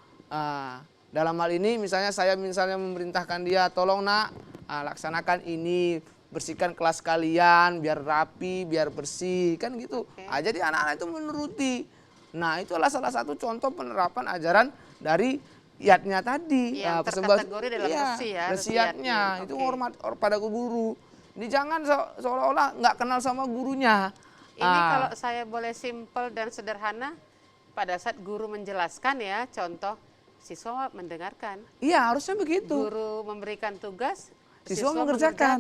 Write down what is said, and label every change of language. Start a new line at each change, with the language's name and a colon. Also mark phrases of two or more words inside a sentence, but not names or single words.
Indonesian: Dalam hal ini misalnya saya memerintahkan dia, tolong nak, laksanakan ini, bersihkan kelas kalian biar rapi, biar bersih, kan gitu. Oke. Jadi anak-anak itu menuruti. Nah, itu adalah salah satu contoh penerapan ajaran dari yatnya tadi. Yang terkategori dalam resi ya, Resi resi yatnya, yatnya. itu Oke. hormat pada guru. Ini jangan seolah-olah nggak kenal sama gurunya. Ini kalau saya boleh simpel dan sederhana, pada saat guru menjelaskan ya, contoh siswa mendengarkan, Iya, harusnya begitu. guru memberikan tugas, Siswa mengerjakan.